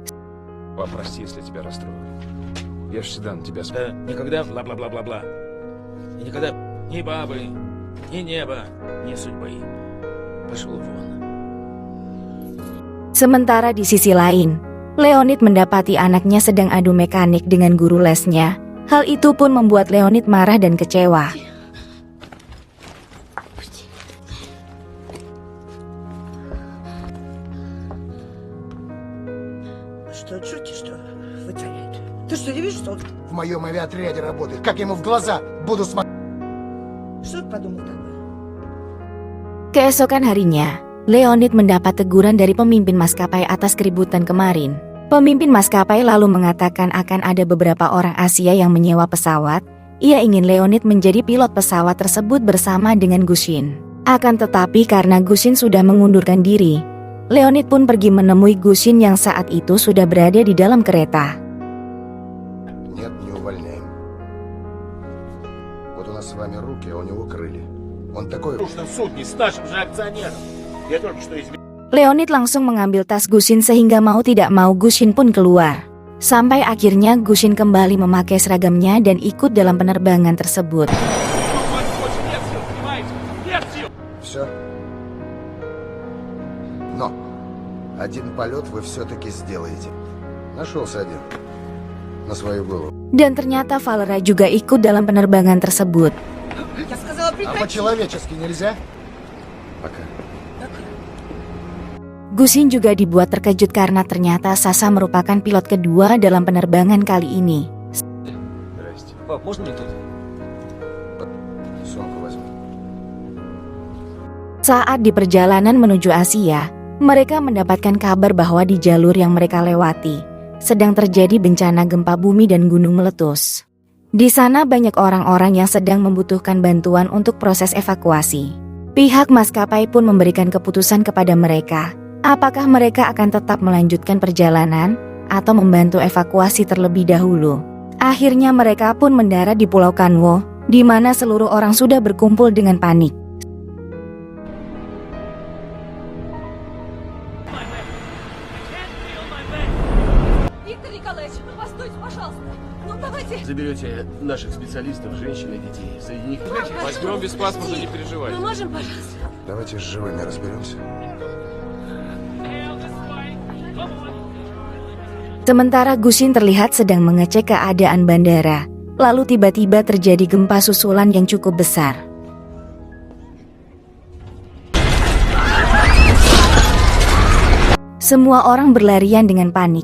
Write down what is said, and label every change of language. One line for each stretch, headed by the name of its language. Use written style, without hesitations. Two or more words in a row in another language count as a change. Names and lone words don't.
Indonesian: Sementara di sisi lain, Leonid mendapati anaknya sedang adu mekanik dengan guru lesnya. Hal itu pun membuat Leonid marah dan kecewa.
Russian: В моем авиаотряде работает. Как ему в глаза буду смотреть?
Indonesian: Keesokan harinya, Leonid mendapat teguran dari pemimpin maskapai atas keributan kemarin. Pemimpin maskapai lalu mengatakan akan ada beberapa orang Asia yang menyewa pesawat. Ia ingin Leonid menjadi pilot pesawat tersebut bersama dengan Gusin. Akan tetapi karena Gusin sudah mengundurkan diri, Leonid pun pergi menemui Gusin yang saat itu sudah berada di dalam kereta.
Russian: Нет, не увольняем. Вот у нас с вами руки, а у него крылья. Он такой...
Indonesian: Leonid langsung mengambil tas Gusin sehingga mau tidak mau Gusin pun keluar. Sampai akhirnya Gusin kembali memakai seragamnya dan ikut dalam penerbangan tersebut.
Russian: Все. Но один полет вы все-таки сделаете. Нашелся один. На свою голову.
Indonesian: Dan ternyata Valera juga ikut dalam penerbangan tersebut.
Russian: А по-человечески нельзя? Пока.
Indonesian: Gusin juga dibuat terkejut karena ternyata Sasha merupakan pilot kedua dalam penerbangan kali ini.
Russian: Здрасте. Пап, можно мне тут? Сумку возьми.
Indonesian: Saat di perjalanan menuju Asia, mereka mendapatkan kabar bahwa di jalur yang mereka lewati sedang terjadi bencana gempa bumi dan gunung meletus. Di sana banyak orang-orang yang sedang membutuhkan bantuan untuk proses evakuasi. Pihak maskapai pun memberikan keputusan kepada mereka, apakah mereka akan tetap melanjutkan perjalanan atau membantu evakuasi terlebih dahulu. Akhirnya mereka pun mendarat di Pulau Kanwo, di mana seluruh orang sudah berkumpul dengan panik.
Russian: Заберете наших специалистов, женщин и детей. Среди них... Возьмем без паспорта, не переживайте. Мы можем, пожалуйста? Давайте с живыми разберемся.
Indonesian: Sementara Gusin terlihat sedang mengecek keadaan bandara. Lalu tiba-tiba terjadi gempa susulan yang cukup besar. Semua orang berlarian dengan panik.